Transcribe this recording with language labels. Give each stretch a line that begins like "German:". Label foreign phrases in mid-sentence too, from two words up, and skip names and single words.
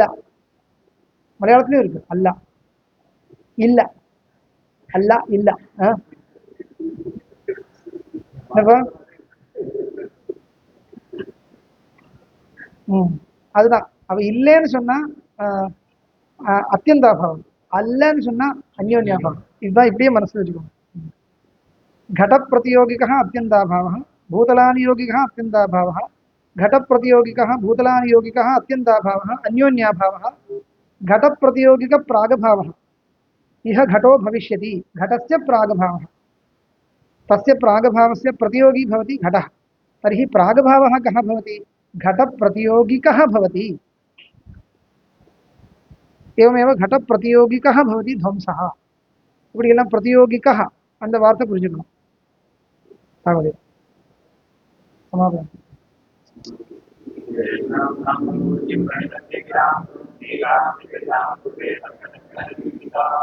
Tamil: மலையாளத்திலயும் இருக்கு அல்ல, இல்ல, அல்ல இல்ல. அதுதான். அவ இல்லைன்னு சொன்னா அத்தியந்தாபாவம், அல்லன்னு சொன்னா அந்யோன்யாபாவம். இதுதான் இப்படியே மனசுல வச்சுக்கோங்க.
Sanskrit: घट प्रतियोगिकः अत्यन्ताभावः भूतलानुयोगिकः अत्यन्ताभावः, घट प्रतियोगिकः भूतलानुयोगिकः अत्यन्ताभावः अन्योन्याभावः, घट प्रतियोगिक प्रागभावः. इह घटो भविष्यति, घटस्य प्रागभावः, तस्य प्रागभावस्य प्रतियोगी भवति घटः. तर्हि प्रागभावः कः भवति? घट प्रतियोगिकः भवति. एवमेव घट प्रतियोगिकः भवति ध्वंसः.
Tamil: இப்படி எல்லாம் பிரதியோகிக்கः அந்த வார்த்தை புரிஞ்சுக்கணும். சமாபனம்.